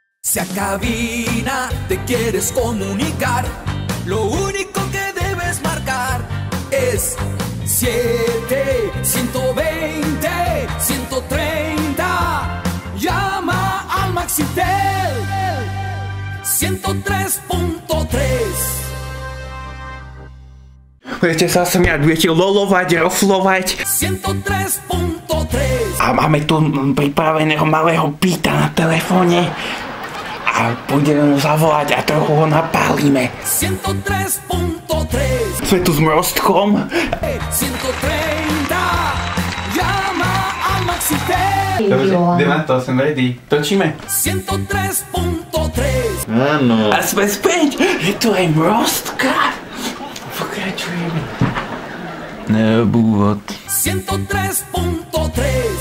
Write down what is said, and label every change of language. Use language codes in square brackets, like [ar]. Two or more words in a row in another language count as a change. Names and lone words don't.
[es] Si a cabina te quieres comunicar, lo único que debes marcar es 7-120-130. Llama al Maxitel 103.3. [sk] Budete sa smiať, budete lolovať, roflovať. 103.3. A máme tu pripraveného malého píta na telefóne. A budeme mu zavolať a trochu ho napálime. 103.3. Sme tu s Mrostkom. 130. [es] Llama al Maxitel. [sk] Dobre, ideme na to, som ready. Točíme. 103.3. Áno. A sme späť. Je tu aj Mrostka. Pokračujeme. Nebúvod. 103.3.